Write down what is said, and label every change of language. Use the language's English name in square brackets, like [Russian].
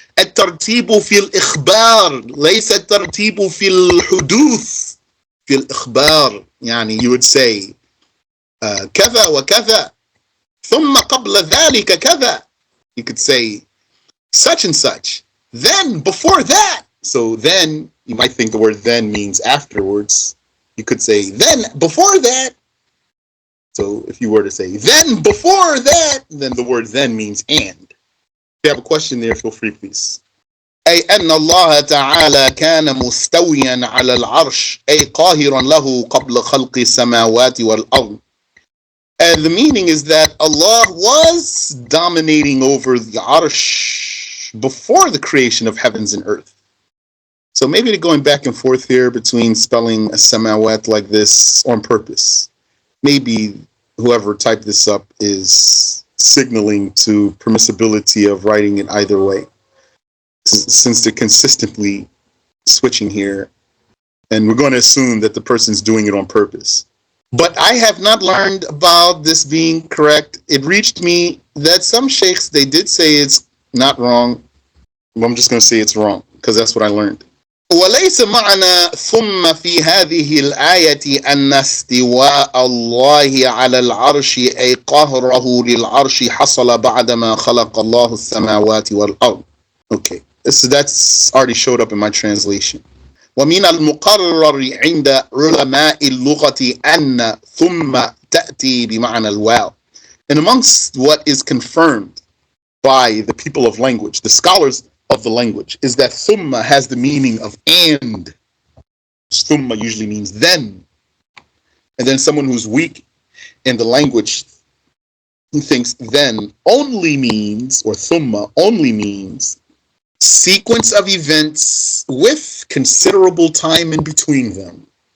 [Arabic] الترتيب في الإخبار ليس الترتيب في الحدوث. في الإخبار, يعني [English] you would say [Arabic] كذا وكذا ثم قبل ذلك كذا. [English] You could say such and such. Then before that. So then, you might think the word then means afterwards. You could say then before that. So if you were to say then before that, then the word then means and. If you have a question there, feel free, please. [Arabic] أي أن الله تعالى كان مستويا على العرش أي قاهرا له قبل خلق السماوات والأرض. [English] And the meaning is that Allah was dominating over the arsh before the creation of heavens and earth. So maybe they're going back and forth here between spelling a samawat like this on purpose. Maybe whoever typed this up is signaling to permissibility of writing it either way, since they're consistently switching here. And we're going to assume that the person's doing it on purpose. But I have not learned about this being correct. It reached me that some sheikhs, they did say it's not wrong. But I'm just going to say it's wrong, because that's what I learned. [Arabic] وليس معنى ثم في هذه الآية أن استواء الله على العرش أي قهره للعرش حصل بعدما خلق الله السماوات والأرض. [English] Okay, that's already showed up in my translation. [Arabic] ومن المقرر عند علماء اللغة أن ثم تأتي بمعنى الواو. [English] And amongst what is confirmed by the people of language, the scholars of the language, is that thumma has the meaning of and. Thumma usually means then. And then someone who's weak in the language, who thinks then only means, or thumma only means, sequence of events with considerable time in between them.